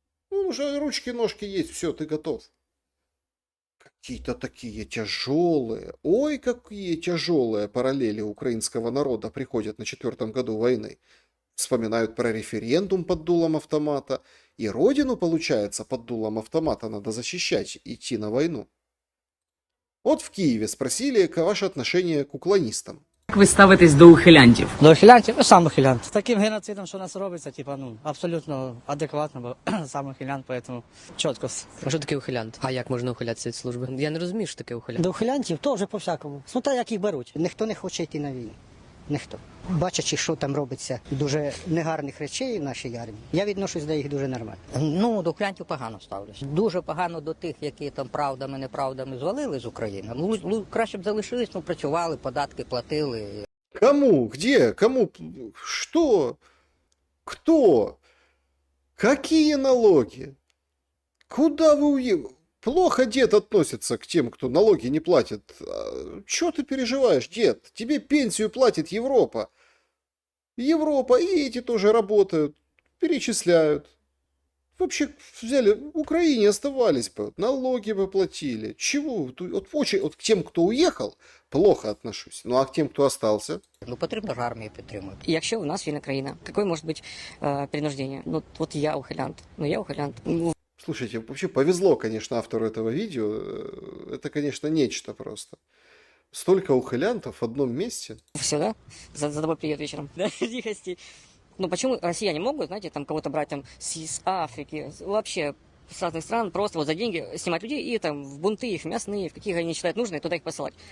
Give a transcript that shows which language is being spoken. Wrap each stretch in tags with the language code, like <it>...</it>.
<ru>Он уже ручки-ножки есть, все, ты готов. Какие-то такие тяжелые, ой, какие тяжелые параллели украинского народа приходят на 4-м году войны. Вспоминают про референдум под дулом автомата, и родину, получается, под дулом автомата надо защищать, идти на войну. Вот в Киеве спросили, ваше отношение к уклонистам.</ru> <uk>Як ви ставитесь до ухилянтів? До ухилянтів? Я сам ухилянт. З таким геноцидом, що у нас робиться, абсолютно адекватно, бо сам ухилянт, тому чітко. А що таке ухилянт? А як можна ухилятися від служби? Я не розумію, що таке ухилянт. До ухилянтів теж по-всякому. Смотря як їх беруть. Ніхто не хоче йти на війну. Ніхто. Бачачи, що там робиться дуже негарних речей в нашій армії, я відношусь до їх дуже нормально. Ну, до ухилянтів погано ставлюсь. Дуже погано до тих, які там правдами, неправдами звалили з України. Ну, краще б залишились, працювали, податки платили.</uk> <ru>Кому? Где? Кому? Что? Кто? Какие налоги? Куда вы уехали? Плохо дед относится к тем, кто налоги не платит. Чего ты переживаешь, дед? Тебе пенсию платит Европа. Европа, и эти тоже работают, перечисляют. Вообще взяли, в Украине оставались бы, налоги бы платили. Чего? Вот к тем, кто уехал, плохо отношусь. Ну а к тем, кто остался?</ru> <uk>Ну, потрібно ж армію підтримувати. Якщо у нас вільна країна, яке може бути принуждення? Ну, от я ухилянт.</uk> <ru>Слушайте, вообще повезло, конечно, автору этого видео. Это, конечно, нечто просто. Столько ухилянтов в одном месте. Все, да? За тобой привет вечером. Да, тихости. Ну, почему россияне могут, знаете, там кого-то брать там с Африки, вообще с разных стран, просто вот за деньги снимать людей и там в бунты их мясные, в каких они считают нужные, туда их посылать.</ru>